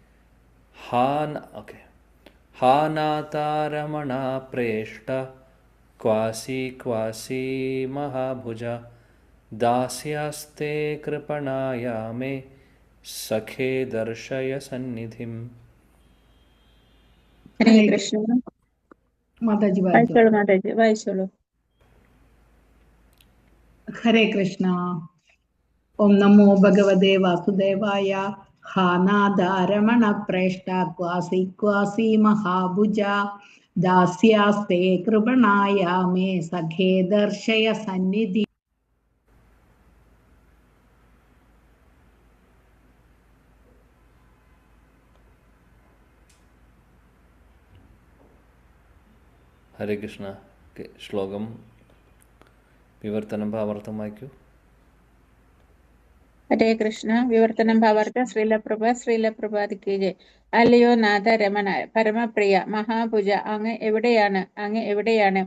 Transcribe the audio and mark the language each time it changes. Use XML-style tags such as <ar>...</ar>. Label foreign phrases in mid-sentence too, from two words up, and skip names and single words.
<sa>हानातारमण प्रेष्ट क्वासि क्वासि महाभुज दास्यास्ते कृपणायामे सखे दर्शय सन्निधिं.</sa> <ml>ഹരേ കൃഷ്ണ. മാതാജി വായിച്ചോളൂ.</ml> <sa>ഹരേ കൃഷ്ണ. ॐ नमो भगवते वासुदेवाय. हा नादारमणप्रेष्टा क्वासि क्वासि महाभुजा दास्यास्ते कृपणाया मे सखे दर्शय सन्निधि.</sa> <ml>ഹരേ കൃഷ്ണ. ശ്ലോകം വിവർത്തനം ഭാവാർത്ഥം വായിക്കൂ. ഹരേ കൃഷ്ണ. വിവർത്തനം ഭാവാർത്ഥം.</ml> <hi>श्रीलप्रभात की जय.</hi> <ml>അല്ലയോ നാഥ രമണ പരമപ്രിയ മഹാഭുജ, അങ്ങ് എവിടെയാണ്? അങ്ങ് എവിടെയാണ്?</ml>